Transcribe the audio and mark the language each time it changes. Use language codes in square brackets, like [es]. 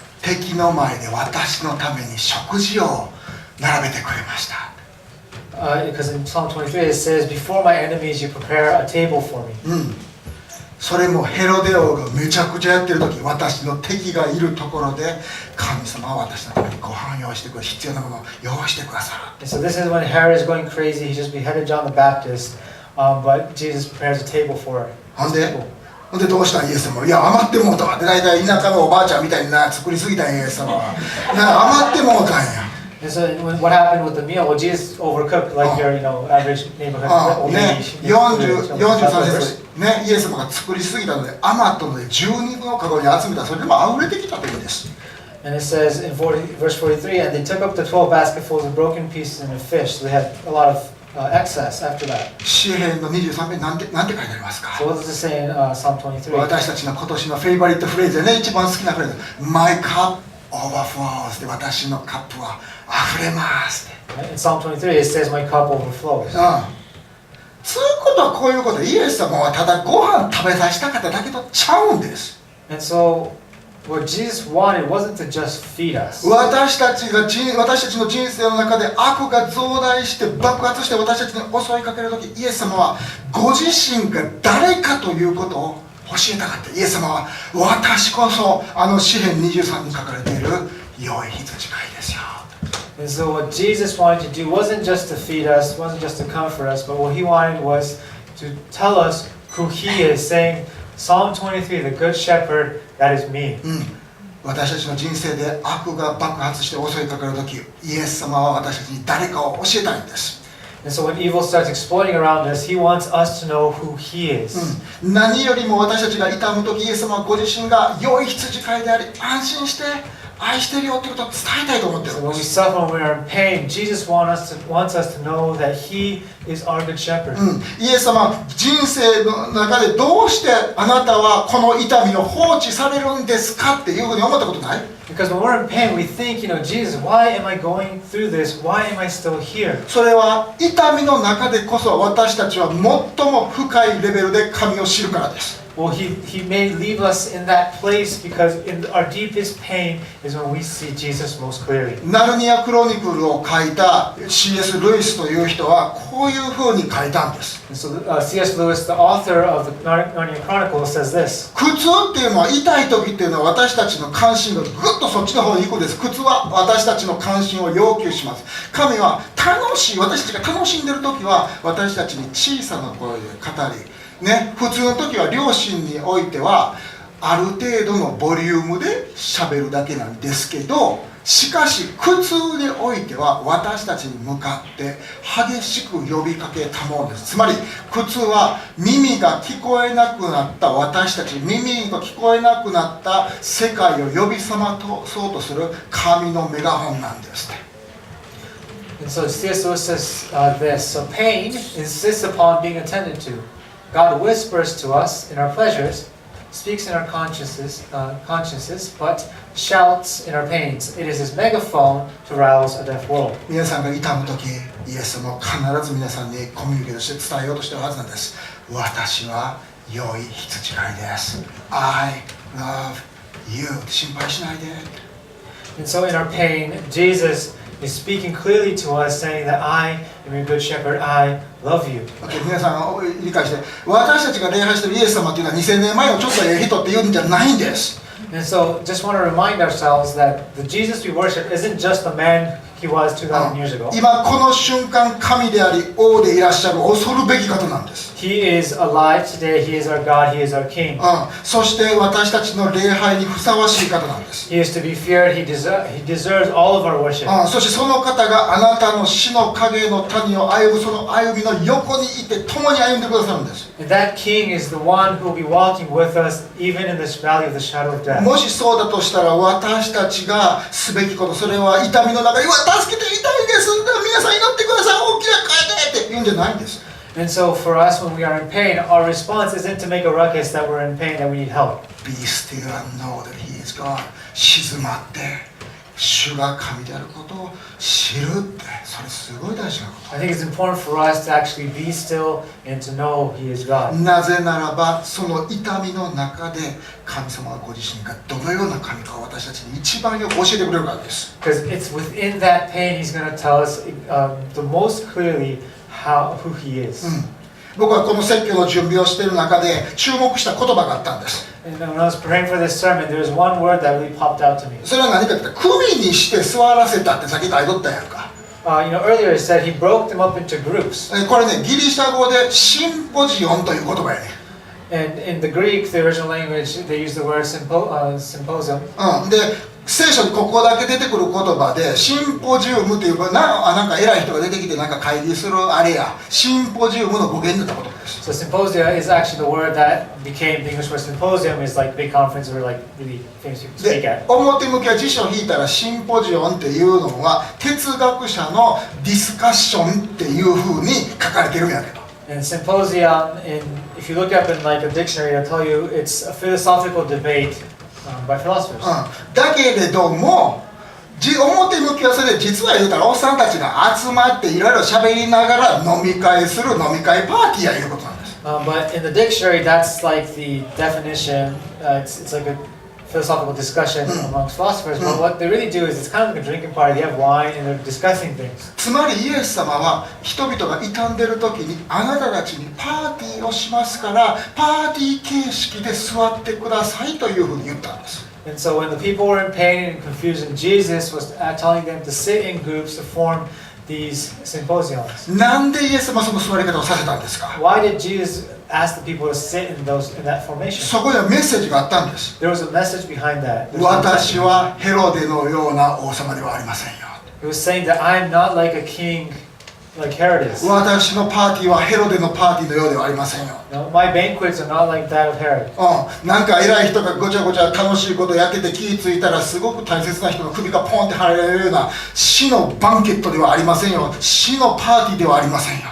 [ja] 敵の前で私のために食事を並べてくれました。 [en] Because in Psalm 23 it says, Before my enemies you prepare a table for me. [ja] それもヘロデ王がめちゃくちゃやってる時、私の敵がいるところで神様は私のためにご飯を用意してくれ、必要なものを用意してくださる。 [en] And so this is when Herod is going crazy. He just beheaded John the Baptist, but Jesus prepares a table for his people. [ja] ほんでどうしたんイエス様。いや余ってもうたわって、大体田舎のおばあちゃんみたいに作りすぎたんイエス様は。余ってもうたんや。 [en] And so what happened with the meal? Well, Jesus overcooked like your, average neighborhood old lady. [ja] 43節ね、イエス様が作りすぎたので余ったので12分をカゴに集めた。それでも溢れてきたというんです。 [en] And it says in verse 43, and they took up the 12 basketfuls of broken pieces and of fish. So they had a lot of excess after that. [ja] 詩編の23編なんて書いてありますか。 [en] So what does it say in Psalm 23? [ja] 私たちの今年のフェイバリットフレーズでね、一番好きなフレーズ。 [en] My cup overflows [ja] で、私のカップは溢れますって。 [en] In Psalm 23 it says, My cup overflows. [ja] つうことはこういうこと。イエス様はただご飯食べさせたかっただけとちゃうんです。 [en] And so what Jesus wanted wasn't to just feed us. [ja] 私たちの人生の中で悪が増大して爆発して私たちに襲いかけるとき、イエス様はご自身が誰かということを教えたかった。イエス様は私こそ詩編23に書かれている良い羊飼いですよ。 [en] And so what Jesus wanted to do wasn't just to feed us, wasn't just to comfort us, but what he wanted was to tell us who he is, saying, Psalm 23, the good shepherd, that is me. [ja] 私たちの人生で悪が爆発して襲いかかるとき、イエス様は私たちに誰かを教えたいんです。 [en] And so when evil starts exploding around us, he wants us to know who he is. [ja] 何よりも私たちが痛むとき、イエス様はご自身が良い羊飼いであり、安心して愛してるよということを伝えたいと思っている。 [en] So when we suffer, when we are in pain, Jesus wants us to know that he is our good shepherd. [ja] イエス様、人生の中でどうしてあなたはこの痛みを放置されるんですかっていうふうに思ったことない？ [en] Because when we're in pain, we think, Jesus, why am I going through this? Why am I still here? [ja] それは痛みの中でこそ私たちは最も深いレベルで神を知るからです。 [en] Well, he may leave us in that place because in our deepest pain is when we see Jesus most clearly. [ja] ナルニア・クロニクルを書いた C.S. ルイスという人はこういうふうに書いたんです。 [en] And so C.S. Lewis, the author of the Narnia Chronicles, says this. [ja] 苦痛っていうのは、痛い時っていうのは私たちの関心がぐっとそっちの方に行くんです。苦痛は私たちの関心を要求します。神は楽しい、私たちが楽しんでる時は私たちに小さな声で語り、普通の時は両親においてはある程度のボリュームで喋るだけなんですけど、しかし苦痛においては私たちに向かって激しく呼びかけたものです。つまり苦痛は耳が聞こえなくなった私たち、耳が聞こえなくなった世界を呼び覚まそうとする神のメガホンなんですね。 [en] And so C.S. Lewis says this. So pain insists upon being attended to. God whispers to us in our pleasures, speaks in our consciences, but shouts in our pains. It is his megaphone to rouse a deaf world. [ja] 皆さんが痛むとき、イエスも必ず皆さんにコミュニケートして伝えようとしているはずなんです。私は良い羊飼いです。 [en] I love you. [ja] 心配しないで。 [en] And so in our pain, Jesus is speaking clearly to us, saying that I am your good shepherd, I love you. [ja] 皆さん理解して、私たちが礼拝しているイエス様というのは2000年前のちょっとええ人っていうんじゃないんです。 [en] And so just want to remind ourselves that the Jesus we worship isn't just the man he was 2,000 years ago. [ja] 今この瞬間、神であり王でいらっしゃる恐るべき方なんです。 [en] He is alive today. He is our God. He is our King. [ja] そして私たちの礼拝にふさわしい方なんです。 [en] He is to be feared. He deserves all of our worship. [ja] そしてその方があなたの死の影の谷を歩むその歩みの横にいて共に歩んでくださるんです。 [en] And that King is the one who will be walking with us even in this valley of the shadow of death. [ja] もしそうだとしたら私たちがすべきこと、それは痛みの中に助けて痛いんです、皆さん祈ってください、大きな声でって言うんじゃないんです。 [en] And so for us, when we are in pain, our response isn't to make a ruckus that we're in pain, that we need help. Be still and know that He is God. [ja] 静まって主が神であることを知るって、それすごい大事なこと。 [en] I think it's important for us to actually be still and to know He is God. [ja] なぜならばその痛みの中で神様はご自身がどのような神かを私たちに一番よく教えてくれるからです。 [en] Because it's within that pain He's going to tell us the most clearly who He is. [ja] 僕はこの説教の準備をしている中で注目した言葉があったんです。 [en] And when I was preparing for this sermon, there was one word that really popped out to me. [ja] それは何かって言ったら首にして座らせたってさっき書いとったやんか。 [en] Earlier it said He broke them up into groups. [ja] これね、ギリシャ語でシンポジオンという言葉やね。 [en] And in the Greek, the original language, they use the word symposium. [ja] で聖書にここだけ出てくる言葉でシンポジウムっていうなんか偉い人が出てきてなんか会議するあれやシンポジウムの語源になった言葉です。 [en] So symposia is actually the word that became the English word symposium is like big conference or like really famous people speak at. [ja] 表向きは辞書を引いたらシンポジオンっていうのは哲学者のディスカッションっていうふうに書かれてるんやけど。 [en] And symposium, if you look up in like a dictionary, it'll tell you it's a philosophical debate by philosophers. [ja] だけれども表向きはそれで実は言うたらおっさんたちが集まっていろいろ喋りながら飲み会する飲み会パーティーやいうことなんです。 [en] But in the dictionary, that's like the definition. It's like a philosophical discussion amongst philosophers. But what they really do is it's kind of like a drinking party. They have wine and they're discussing things. [ja] つまりイエス様は人々が傷んでる時にあなたたちにパーティーをしますからパーティー形式で座ってくださいというふうに言ったんです。 [en] And so when the people were in pain and confusion, Jesus was telling them to sit in groups to form these symposiums. [ja] なんでイエス様はその座り方をさせたんですか？ [en] Why did Jesus ask the people to sit in that formation? [ja] そこにはメッセージがあったんです。 [en] There was a message behind that. [ja] 私はヘロデのような王様ではありませんよ。 [en] He was saying that I am not like a king like Herod is. [ja] 私のパーティーはヘロデのパーティーのようではありませんよ。 [en] No, my banquets are not like that of Herod. [ja] なんか偉い人がごちゃごちゃ楽しいことやってて気ぃついたらすごく大切な人の首がポンって張られるような死のバンケットではありませんよ。死のパーティーではありませんよ。